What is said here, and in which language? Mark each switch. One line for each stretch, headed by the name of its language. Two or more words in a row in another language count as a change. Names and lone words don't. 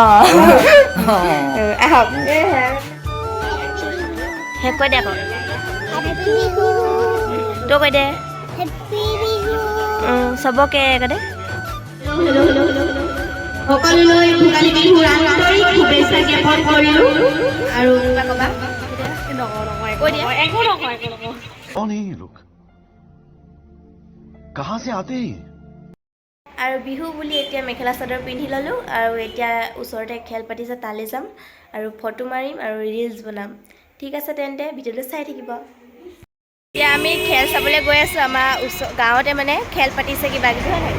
Assamese: শেষ কৈ দে আকৌ। তই কৈ দে চবকে কৈ দে। সকলোলৈ ভোগালী বিহুৰ আন্তৰিক শুভেচ্ছা জ্ঞাপন কৰিলোঁ। আৰু
Hindi: कौन है ये लोग? कहाँ से आते हैं?
Assamese: আৰু বিহু বুলি এতিয়া মেখেলা চাদৰ পিন্ধি ল'লোঁ। আৰু এতিয়া ওচৰতে খেল পাতিছে, তালৈ যাম আৰু ফটো মাৰিম আৰু ৰিলচ বনাম। ঠিক আছে তেন্তে ভিডিঅ'টো চাই থাকিব। এতিয়া আমি খেল চাবলৈ গৈ আছোঁ। আমাৰ গাঁৱতে মানে খেল পাতিছে কিবা কিবি হয় নাই?